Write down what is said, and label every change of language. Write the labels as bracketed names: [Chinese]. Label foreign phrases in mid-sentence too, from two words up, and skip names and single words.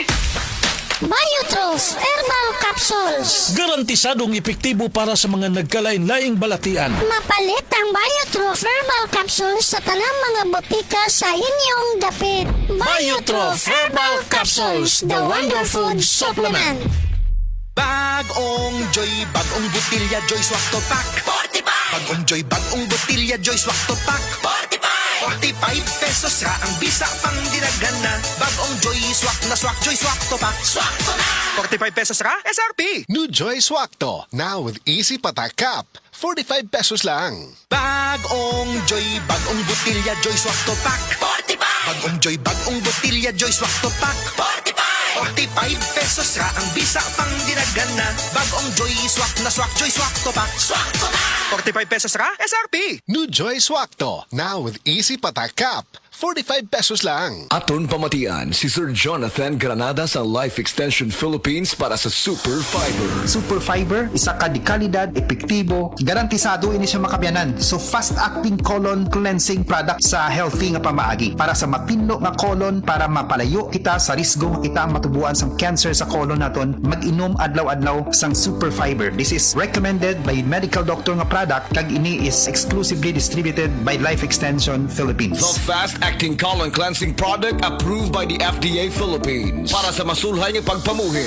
[Cebuano] Biotrof Herbal Capsules. Garantisadong epektibo para sa mga nagkalain-laing balatian. Mapalit ang Biotrof Herbal Capsules sa tanang mga botika sa inyong dapit. Biotrof Herbal Capsules, [English] the Wonder Food Supplement. [Filipino] Bagong Joy, bagong butilya Joy Swak to Pack 45. [Cebuano] Bagong Joy, bagong butilya Joy Swak to Pack 45 pesos ra ang bisa pang dinagana. [Filipino] Bagong Joy Swak na Swak Joy Swak to Pack. [Cebuano] Swak to na 45 pesos ra SRP. [English] New Joy Swakto, now with easy patak cap. 45 pesos lang. [Filipino] Bagong Joy, bagong butilya Joy Swak to Pack 45. [Cebuano] Bagong Joy, bagong butilya Joy Swak to Pack 45 pesos ra ang bisa pang dinagana. [Filipino] Bagong Joy Swak na Swak Joy Swak to Pack. [Cebuano] Swak to na 45 pesos ra SRP. [English] New Joy Swakto, now with easy patak cap. 45 pesos lang. [Hiligaynon] Aton pamatian si Sir Jonathan Granada sa Life Extension Philippines para sa Super Fiber. Super Fiber, isa ka di kalidad, epektibo, garantisado ini siya makabiyanan. So [English] fast-acting colon cleansing product [Hiligaynon] sa healthy nga pamaagi para sa mapinlo nga colon para mapalayo kita sa risgo nga kita matubuan sa cancer sa colon naton. Mag-inom adlaw-adlaw sang Super Fiber. [English] This is recommended by medical doctor [Hiligaynon] nga product kag ini [English] is exclusively distributed by Life Extension Philippines. The fast-acting colon cleansing product approved by the FDA Philippines [Hiligaynon] para sa masulhay ng pagpamuhin.